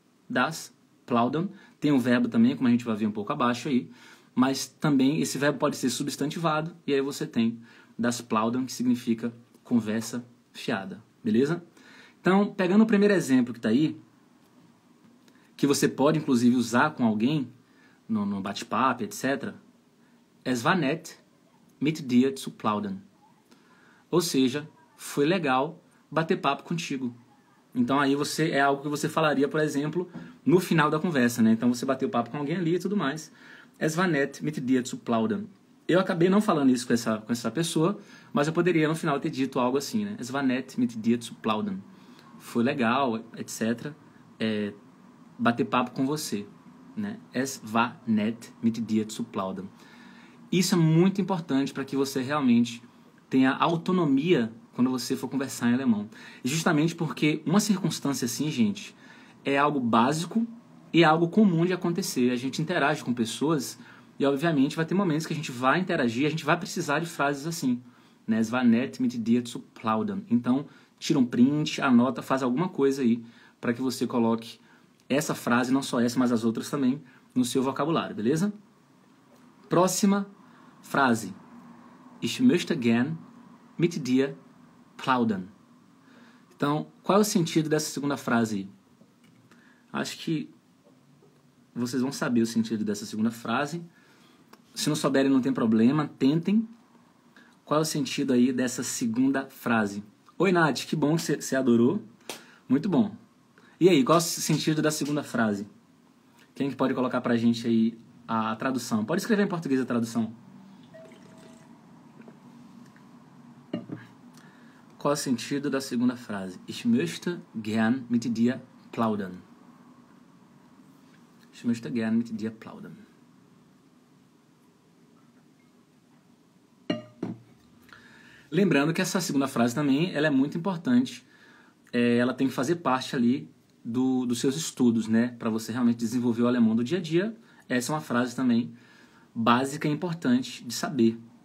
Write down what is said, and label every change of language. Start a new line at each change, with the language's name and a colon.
Portuguese: Das plaudern, tem um verbo também, como a gente vai ver um pouco abaixo aí, mas também esse verbo pode ser substantivado, e aí você tem das plaudern, que significa conversa fiada, beleza? Então, pegando o primeiro exemplo que está aí, que você pode inclusive usar com alguém, no bate-papo, etc.
German: Es war nett, mit dir zu plaudern.
Portuguese: Ou seja, foi legal bater papo contigo. Então aí é algo que você falaria, por exemplo, no final da conversa, né? Então você bateu papo com alguém ali e tudo mais.
German: Es war nett, mit dir zu plaudern.
Portuguese: Eu acabei não falando isso com essa pessoa, mas eu poderia no final ter dito algo assim, né?
German: Es war nett, mit dir zu plaudern.
Portuguese: Foi legal, etc. Bater papo com você. Né?
German: Es war nett, mit dir zu plaudern.
Portuguese: Isso é muito importante para que você realmente tenha autonomia quando você for conversar em alemão. E justamente porque uma circunstância assim, gente, é algo básico e é algo comum de acontecer. A gente interage com pessoas e, obviamente, vai ter momentos que a gente vai interagir, a gente vai precisar de frases assim. Né?
German: Es war nett, mit dir zu plaudern.
Portuguese: Então, tira um print, anota, faz alguma coisa aí para que você coloque essa frase, não só essa, mas as outras também, no seu vocabulário, beleza? Próxima frase.
German: Ich möchte gern mit dir plaudern.
Portuguese: Então, qual é o sentido dessa segunda frase? Acho que vocês vão saber o sentido dessa segunda frase. Se não souberem, não tem problema, tentem. Qual é o sentido aí dessa segunda frase? Oi, Nath, que bom que você adorou. Muito bom. E aí, qual é o sentido da segunda frase? Quem que pode colocar pra gente aí a tradução? Pode escrever em português a tradução. Qual é o sentido da segunda frase?
German: Ich möchte gern mit dir plaudern. Ich möchte gern mit dir plaudern.
Portuguese: Lembrando que essa segunda frase também ela é muito importante. Ela tem que fazer parte ali dos seus estudos, né? Para você realmente desenvolver o alemão do dia a dia. Essa é uma frase também básica e importante de saber.